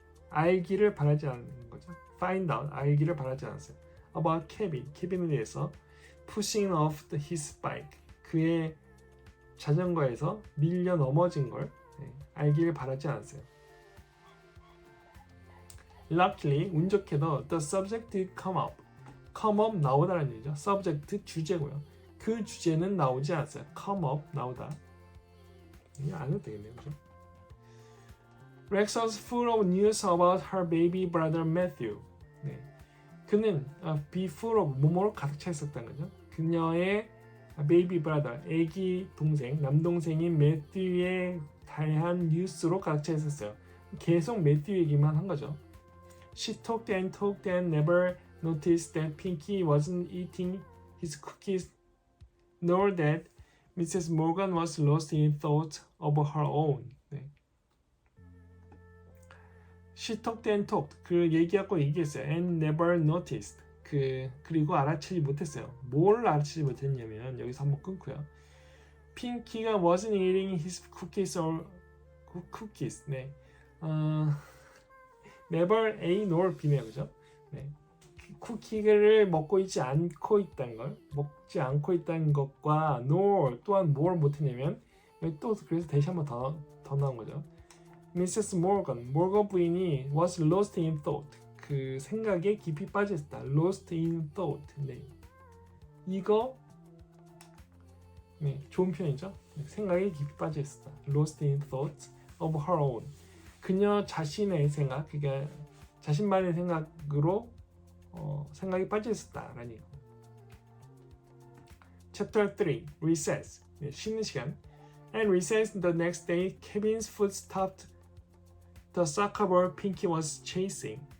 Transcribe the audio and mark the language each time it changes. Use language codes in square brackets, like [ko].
[ko] 알기를 바라지 않는 거죠. find out, 알기를 바라지 않았어요. about 케빈에 대해서 [en] pushing off his bike, [ko] 그의 자전거에서 밀려 넘어진 걸 알기를 바라지 않았어요. [en] Luckily, [ko] 운 좋게도 [en] the subject did come up. [ko] come up 나오다라는 얘기죠. subject 주제고요. 그 주제는 나오지 않았어요. come up 나오다. 이거 안 해도 되겠네요, 그죠? [en] Rex was full of news about her baby brother Matthew. [ko] 네. 그는 be full of 뭐뭐로 가득 차 있었다는 거죠. 그녀의 baby brother, 아기 동생, 남동생인 매튜의 다양한 뉴스로 가득 차 있었어요. 계속 매튜 얘기만 한 거죠. [en] She talked and never noticed that Pinky wasn't eating his cookies, nor that Mrs. Morgan was lost in thought of her own. [ko] 네. [en] She talked and talked. [ko] 그 얘기하고 얘기했어요. [en] And never noticed. [ko] 그리고 알아채지 못했어요. 뭘 알아채지 못했냐면 여기서 한번 끊고요. [en] 핑키가 wasn't eating his cookies or cookies. [ko] 네. never A nor B네요, 그죠? 네. 쿠키를 먹지 않고 있다는 것과 nor 또한 뭘 못했냐면 여기 또 그래서 다시 한번 더 나온 거죠. [en] Mrs. [ko] Morgan 부인이 was lost in thought. 그 생각에 깊이 빠져 있었다. [en] lost in thought. [ko] 네. 이거 네, 좋은 표현이죠. 생각에 깊이 빠져 있었다. [en] lost in thought of her own. [ko] 그녀 자신의 생각, 그러니까 자신만의 생각으로 생각이 빠져 있었다라는 얘기. [en] Chapter 3, Recess. [ko] 네, 쉬는 시간. [en] And recess the next day, Kevin's foot stopped the soccer ball Pinky was chasing.